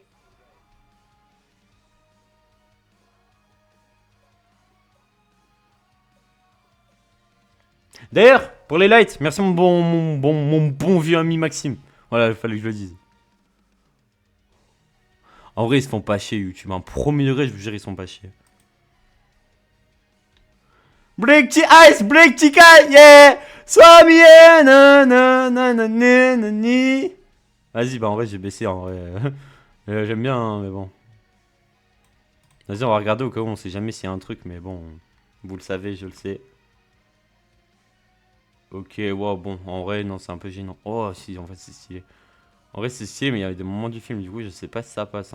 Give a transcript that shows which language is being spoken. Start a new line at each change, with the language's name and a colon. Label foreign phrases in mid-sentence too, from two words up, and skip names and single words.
French: D'ailleurs, pour les lights, merci mon bon vieux ami Maxime. Voilà, il fallait que je le dise. En vrai, ils se font pas chier, YouTube. Un premier degré, je vous jure, ils se font pas chier.
English: Break the ice, break the ice, yeah! Sois na na na na na na ni.
French: Vas-y, bah en vrai, j'ai baissé en vrai. J'aime bien, hein, mais bon. Vas-y, on va regarder au cas où on sait jamais s'il y a un truc, mais bon. Vous le savez, je le sais. Ok, wow, bon, en vrai, non, c'est un peu gênant. Oh, si, en fait, c'est stylé. En vrai, c'est stylé, mais il y a des moments du film, du coup, je sais pas si ça passe.